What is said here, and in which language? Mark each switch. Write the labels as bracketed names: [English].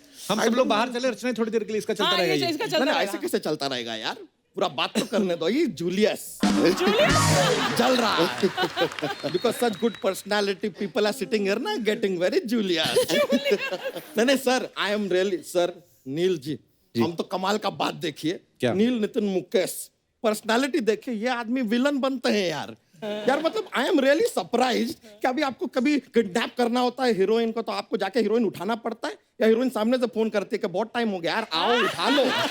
[Hindi] हम सब लोग बाहर चले, रचना थोड़ी देर के लिए इसका चलता रहेगा। ये ऐसे कैसे चलता रहेगा यार? पूरा बात तो करने दो। ये जूलियस जल रहा है, [English] because such good personality people are sitting here ना, getting very Julius. नहीं sir, I am really sir, [Hindi] नील जी, हम तो कमाल का बात देखिए, क्या? नील नितिन मुकेश पर्सनालिटी देखिए, ये आदमी विलन बनते हैं यार। यार मतलब [English] I am really surprised [Hindi] कि अभी आपको कभी किडनैप करना होता है हीरोइन को तो आपको जाके हीरोइन उठाना पड़ता है या हीरोइन सामने से फोन करती है कि बहुत टाइम हो गया यार, आओ उठा लो।